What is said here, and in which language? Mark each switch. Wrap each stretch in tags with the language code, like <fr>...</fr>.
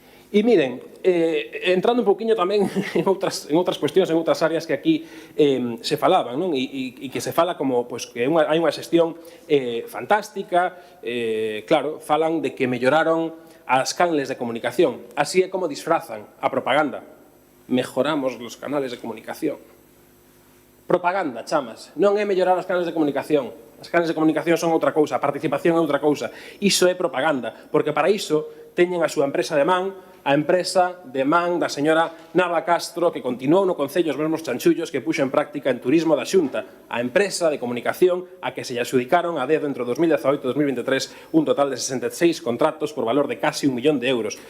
<gl>E miren, entrando un pouquiño tamén en outras cuestións, en outras áreas que aquí se falaban, non? E que se fala como pois, que hai unha xestión fantástica, claro, falan de que melloraron as canles de comunicación. Así é como disfrazan a propaganda.</gl> <es>Mejoramos los canales de comunicación.</es> <gl>Propaganda, chamas. Non é mellorar os canales de comunicación. As canles de comunicación son outra cousa, a participación é outra cousa. Iso é propaganda, porque para iso teñen a súa empresa de man, a empresa de man da señora Nava Castro, que continuou no Concello os mesmos chanchullos que puxo en práctica en turismo da Xunta, a empresa de comunicación a que se lle adxudicaron a dedo entre 2018 e 2023 un total de 66 contratos por valor de casi 1 millón de euros.</gl>